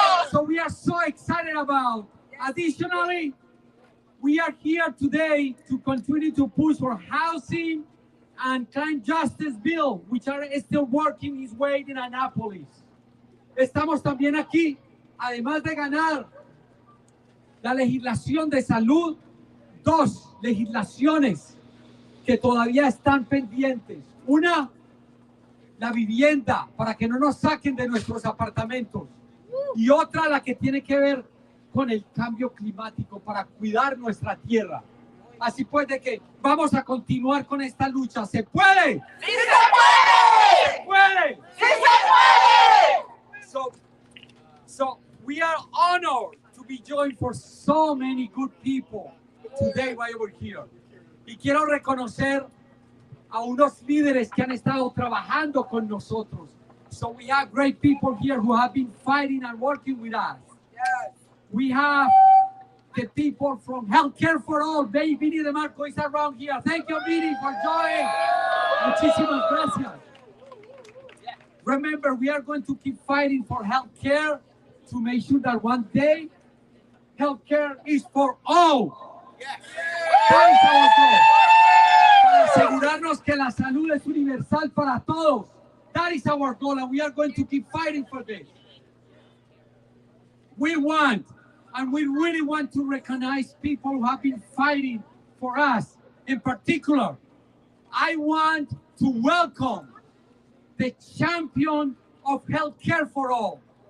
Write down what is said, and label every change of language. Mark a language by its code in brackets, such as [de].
[en] So we are so excited about. Additionally, we are here today to continue to push for housing and crime justice bill, which are still working its way in Annapolis. [es] Estamos también aquí, además de ganar la legislación de salud, dos legislaciones que todavía están pendientes. Una, la vivienda, para que no nos saquen de nuestros apartamentos. Y otra, la que tiene que ver con el cambio climático, para cuidar nuestra tierra. Así pues, de que vamos a continuar con esta lucha. ¿Se puede? ¡Sí se puede! ¿Se puede? ¡Sí se puede! [en] So we are honored to be joined for so many good people today right over here. [es] Y quiero reconocer a unos líderes que han estado trabajando con nosotros. [en] So we have great people here who have been fighting and working with us. Yes. We have the people from Healthcare for All. Vini de Marco is around here. Thank you, Vini, for joining. [es] Muchísimas gracias. [en] Remember, we are going to keep fighting for healthcare to make sure that one day healthcare is for all. Yes. That is our goal. [es] Para asegurarnos que la salud es universal para todos. [en] That is our goal, and we are going to keep fighting for this. We want, and we really want to recognize people who have been fighting for us. In particular, I want to welcome the champion of healthcare for all.